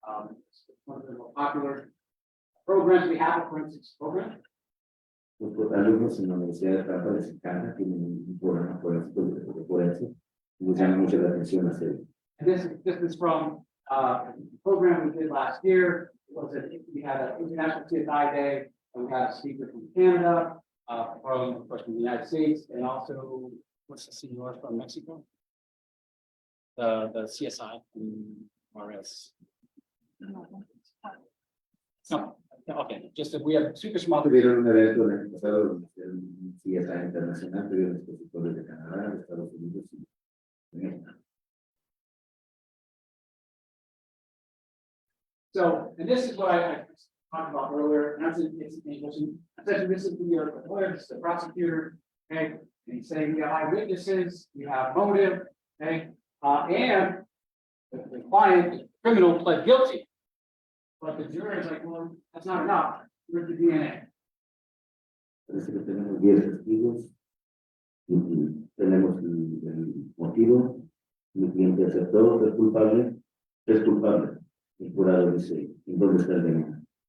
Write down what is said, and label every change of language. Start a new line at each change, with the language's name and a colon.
English: It's one of the more popular programs we have, a forensics program.
Spanish: Los alumnos en la Universidad de Tampa les encanta, tienen un programa forense de forense y les llama mucho la atención hacer.
English: And this is from a program we did last year. We had an International CSI Day, and we had a speaker from Canada, of course, from the United States, and also, what's the senior from Mexico? The CSI from RS. No, okay, just that we have speakers from other.
Spanish: Tuvieron un evento el año pasado donde un CSI internacional, tuvieron expositores de Canadá, de Estados Unidos y de México.
English: So, and this is what I talked about earlier, and that's essentially this is the lawyer, this is the prosecutor, okay, and he's saying you have eyewitnesses, you have motive, okay, and the client, the criminal, pled guilty. But the jury is like, well, that's not enough. Where's the DNA?
Spanish: Parece que tenemos 10 testigos y tenemos el motivo. Mi cliente aceptó, es culpable. El jurado dice, ¿en dónde está el DNA?